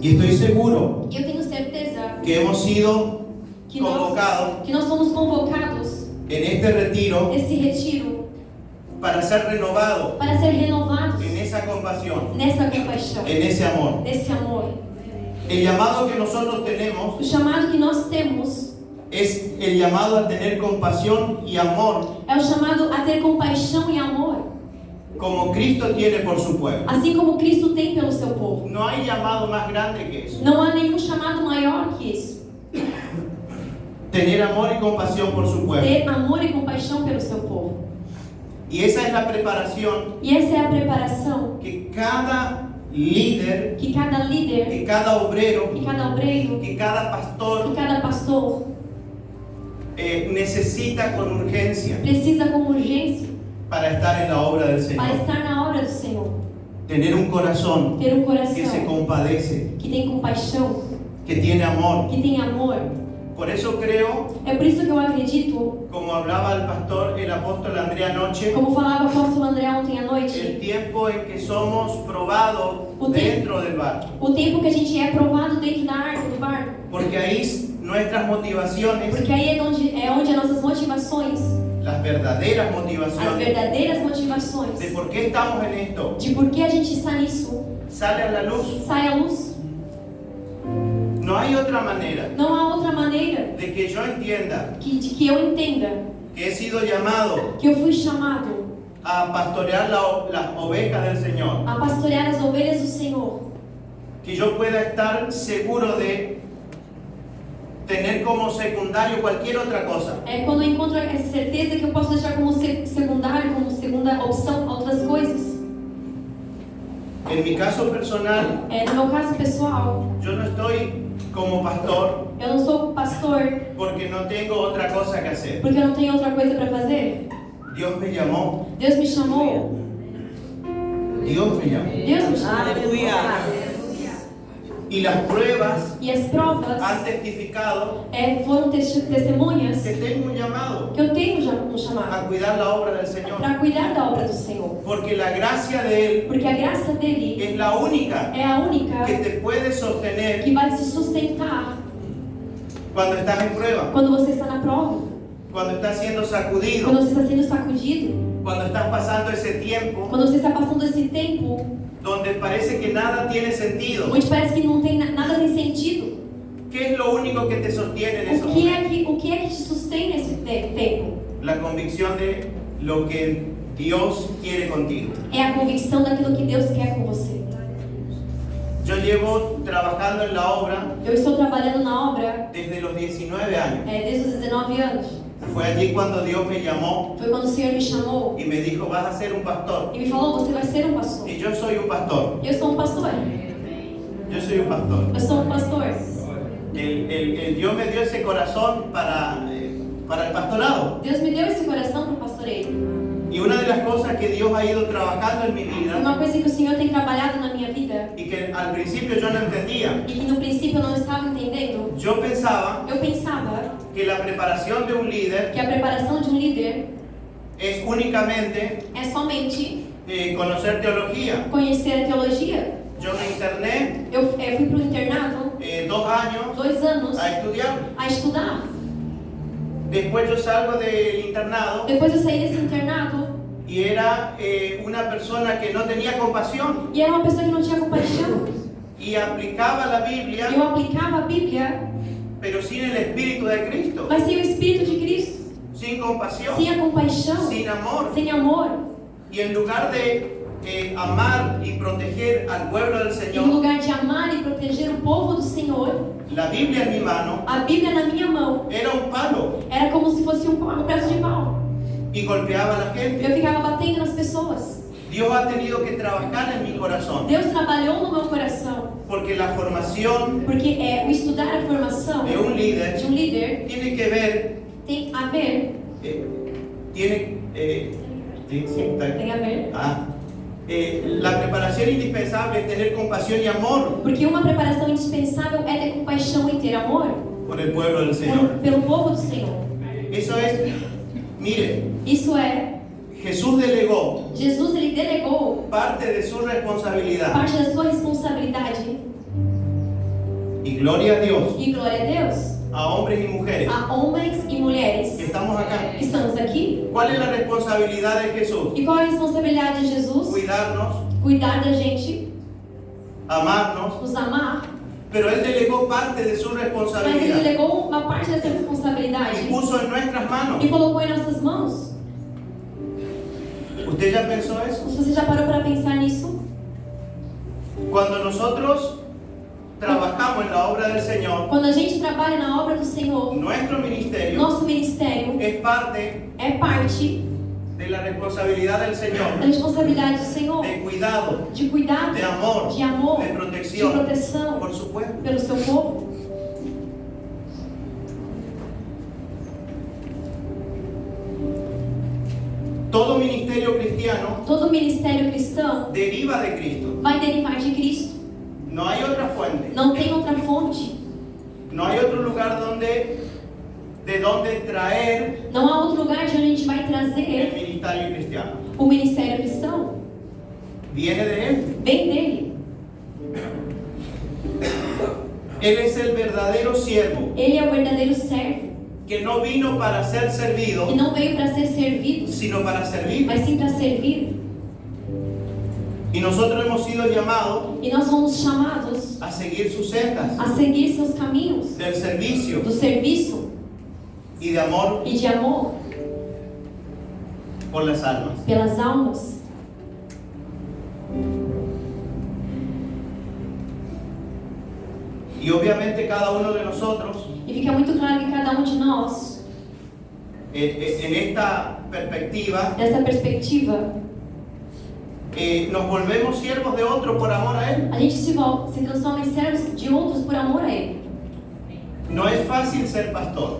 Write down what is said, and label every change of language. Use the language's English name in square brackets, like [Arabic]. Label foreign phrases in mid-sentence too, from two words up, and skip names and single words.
[Spanish] Y estoy seguro [Portuguese] E eu tenho certeza [Spanish] que hemos sido [Portuguese] que [Spanish] convocados [Portuguese] nós somos convocados [Spanish] en este retiro [Portuguese] nesse retiro [Spanish] para ser renovados [Portuguese] para ser renovados [Spanish] en esa compasión, [Portuguese] nessa compaixão, [Spanish] en ese amor. [Portuguese] nesse amor. [Spanish] El llamado que nosotros tenemos [Portuguese] O chamado que nós temos [Spanish] es el llamado a tener compasión y amor [Portuguese] é o chamado a ter compaixão e amor, [Spanish] como Cristo tiene por su pueblo. [Portuguese] assim como Cristo tem pelo seu povo. [Spanish] No hay llamado más grande que eso. [Portuguese] Não há nenhum chamado maior que isso. [Spanish] Tener amor y compasión por su pueblo. [Portuguese] Ter amor e compaixão pelo seu povo. [Spanish] Y esa es la preparación [Portuguese] E essa é a preparação [Spanish] que cada líder, [Portuguese] que cada líder, [Spanish] que cada obrero, [Portuguese] que cada obreiro, [Spanish] que cada [Portuguese] que [Spanish] pastor [Portuguese] cada pastor [Spanish] necesita con urgencia [Portuguese] precisa com urgência [Spanish] para estar en la obra del [Portuguese] para [Spanish] Señor. [Portuguese] estar na obra do Senhor. [Spanish] Tener un corazón [Portuguese] Ter um [Spanish] que se [Portuguese] coração [Spanish] compadece, [Portuguese] que tem compaixão, [Spanish] que tiene amor. [Portuguese] que tem amor. [Spanish] Por eso creo, [Portuguese] É por isso que eu acredito, [Spanish] como hablaba el pastor, el apóstol André anoche, [Portuguese] como falava o apóstolo André ontem à [Spanish] el [Portuguese] noite, [Spanish] tiempo en que somos probados [Portuguese] O [Spanish] dentro del barco. [Portuguese] o tempo que a gente é provado dentro da arca, do barco. [Spanish] Porque ahí nuestras motivaciones, [Portuguese] Porque aí é onde as nossas motivações, [Spanish] las verdaderas [Portuguese] as [Spanish] motivaciones [Portuguese] verdadeiras motivações, [Spanish] de por qué estamos en esto, [Portuguese] de por que a gente está nisso, [Spanish] sale a la luz. [Portuguese] sai à luz. [Spanish] No hay otra manera [Portuguese] Não há outra maneira [Spanish] de que yo entienda [Portuguese] de que eu entenda [Spanish] que he sido llamado [Portuguese] que eu fui chamado [Spanish] a pastorear las ovejas del Señor, [Portuguese] a pastorear as ovelhas do Senhor, [Spanish] que yo pueda estar seguro de tener como secundario cualquier otra cosa. [Portuguese] É quando eu encontro essa certeza que eu posso deixar como secundário, como segunda opção, outras coisas. [Spanish] En mi caso personal, [Portuguese] No meu caso pessoal, [Spanish] yo no estoy como pastor [Portuguese] eu não sou pastor [Spanish] porque no tengo otra cosa que hacer. [Portuguese] porque eu não tenho outra coisa para fazer. [Spanish] Dios me llamó. [Portuguese] Deus me chamou. [Spanish] Dios me llamó. [Portuguese] Deus me chamou. [Spanish] Aleluya. Y las pruebas [Portuguese] E as provas [Spanish] han testificado [Portuguese] foram testemunhas [Spanish] que tengo un llamado [Portuguese] que eu tenho já um [Spanish] a [Portuguese] chamado [Spanish] cuidar la obra del Señor. [Portuguese] para cuidar da obra do Senhor. [Spanish] Porque la gracia de Él [Portuguese] Porque a graça dele [Spanish] es la única [Portuguese] é a única [Spanish] que te puede sostener [Portuguese] que vai te sustentar [Spanish] cuando estás en prueba, [Portuguese] quando você está na prova, [Spanish] cuando estás siendo sacudido, [Portuguese] quando você está sendo sacudido, [Spanish] cuando estás pasando ese tiempo [Portuguese] quando você está passando esse tempo [Spanish] donde parece que nada tiene sentido. [Portuguese] onde parece que não tem nada tem sentido. [Spanish] ¿Qué es lo único que te sostiene en ese [Portuguese] O que [Spanish] momento? [Portuguese] é que te sustém nesse tempo? [Spanish] La convicción de lo que Dios quiere contigo. [Portuguese] É a convicção daquilo que Deus quer com você. [Spanish] Yo llevo trabajando en la obra [Portuguese] Eu estou trabalhando na obra [Spanish] desde los 19 años. [Portuguese] desde os 19 anos. [Spanish] Fue allí cuando Dios me llamó [Portuguese] Foi quando o Senhor me chamou [Spanish] y me dijo, vas a ser un pastor. [Portuguese] e me falou: você vai ser um pastor. [Spanish] Y yo soy un pastor. [Portuguese] Eu sou um pastor. [Spanish] Yo soy un pastor. [Portuguese] Eu sou um pastor. [Spanish] Dios me dio ese corazón para el pastorado. [Portuguese] Deus me deu esse coração para o pastoreio. [Spanish] Y una de las cosas que Dios ha ido trabajando en mi vida [Portuguese] Uma coisa que o Senhor tem trabalhado na minha vida [Spanish] y que al principio yo no entendía. [Portuguese] e que no princípio eu não estava entendendo. [Spanish] Yo pensaba [Portuguese] Eu pensava [Spanish] que la preparación de un líder [Portuguese] que a preparação de um líder [Spanish] es únicamente [Portuguese] é somente [Spanish] conocer teología. [Portuguese] conhecer a teologia. [Spanish] Yo me interné [Portuguese] Eu fui para o internado [Spanish] 2 años [Portuguese] 2 anos [Spanish] a estudiar. [Portuguese] a estudar. [Spanish] Después yo salgo del internado [Portuguese] Depois eu saí desse internado [Spanish] y era una persona que no tenía compasión [Portuguese] e era uma pessoa que não tinha compaixão. [Spanish] y aplicaba la [Portuguese] Eu [Spanish] Biblia, [Portuguese] aplicava a Bíblia, [Spanish] pero sin el Espíritu de Cristo, [Portuguese] mas sem o Espírito de Cristo, [Spanish] sin compasión, [Portuguese] sem a compaixão, [Spanish] sin amor. [Portuguese] sem amor. [Spanish] Y en lugar de amar y proteger al pueblo del [Portuguese] Em [Spanish] Señor, [Portuguese] lugar de amar e proteger o povo do Senhor, [Spanish] la Biblia en mi mano [Portuguese] a Bíblia na minha mão [Spanish] era un palo [Portuguese] era como se fosse um pedaço de pau. [Spanish] y golpeaba a la gente. [Portuguese] Eu ficava batendo nas pessoas. [Spanish] Dios ha tenido que trabajar en mi corazón, [Portuguese] Deus trabalhou no meu coração, [Spanish] porque la formación [Portuguese] porque o estudar a formação [Spanish] de un líder [Portuguese] de um líder [Spanish] tiene que ver, [Portuguese] tem a ver, tem a ver, [Spanish] la preparación indispensable es tener compasión y amor [Portuguese] porque uma preparação indispensável é ter compaixão e ter amor [Spanish] por el pueblo del Señor. [Portuguese] pelo povo do Senhor. [Spanish] Eso es, mire, [Portuguese] Isso é, [Spanish] Jesús delegó [Portuguese] Jesus ele delegou [Spanish] parte de su responsabilidad. [Portuguese] parte da sua responsabilidade [Spanish] Y gloria a Dios, [Portuguese] e glória a Deus [Spanish] a hombres y mujeres [Portuguese] a homens e mulheres [Spanish] que estamos acá. [Portuguese] que estamos aqui. [Spanish] ¿Cuál es la responsabilidad de Jesús? [Portuguese] E qual é a responsabilidade de Jesus? [Spanish] Cuidarnos, [Portuguese] Cuidar da gente, [Spanish] amarnos, [Portuguese] nos amar, [Spanish] pero Él delegó parte de su [Portuguese] mas ele [Spanish] responsabilidad [Portuguese] delegou uma parte dessa responsabilidade [Spanish] y puso en nuestras manos. [Portuguese] e colocou em nossas mãos. [Spanish] ¿Usted ya pensó eso? [Portuguese] Você já parou para pensar nisso? [Spanish] Cuando nosotros trabajamos en la obra del Señor, [Portuguese] Quando a gente trabalha na obra do Senhor, [Spanish] nuestro ministerio [Portuguese] nosso ministério [Spanish] es parte [Portuguese] é parte [Spanish] de la responsabilidad del [Portuguese] da [Spanish] Señor, [Portuguese] responsabilidade do Senhor, [Spanish] de cuidado, [Portuguese] de cuidado, [Spanish] de amor, [Portuguese] de amor, [Spanish] de [Portuguese] de [Spanish] protección [Portuguese] proteção [Spanish] por su pueblo. [Portuguese] pelo seu povo. [Spanish] Todo ministerio cristiano [Portuguese] Todo ministério cristão [Spanish] deriva de Cristo. [Portuguese] vai derivar de Cristo. [Spanish] No hay otra fuente, [Portuguese] Não tem outra fonte. [Spanish] no hay otro lugar de donde traer [Portuguese] Não há outro lugar de onde a gente vai [Spanish] el [Portuguese] trazer [Spanish] ministerio cristiano. [Portuguese] o ministério cristão. [Spanish] Viene de Él. [Portuguese] Vem dele. [Spanish] Él es el verdadero siervo [Portuguese] Ele é o verdadeiro servo. [Spanish] que no vino para ser servido, [Portuguese] E não veio para ser servido, [Spanish] sino para servir. [Portuguese] mas sim para servir. [Spanish] Y nosotros hemos sido llamados [Portuguese] E nós somos chamados [Spanish] a seguir sus sendas [Portuguese] a seguir seus caminhos [Spanish] del servicio [Portuguese] do serviço [Spanish] y de amor [Portuguese] e de amor [Spanish] por las almas. [Portuguese] pelas almas. [Spanish] Y obviamente cada uno de nosotros, [Portuguese] E fica muito claro que cada um de nós, [Spanish] en esta perspectiva, [Portuguese] nessa perspectiva, [Spanish] nos volvemos siervos de otro por amor a Él. [Portuguese] a gente se transforma em servos de outros por amor a Ele. [Spanish] No es fácil ser pastor.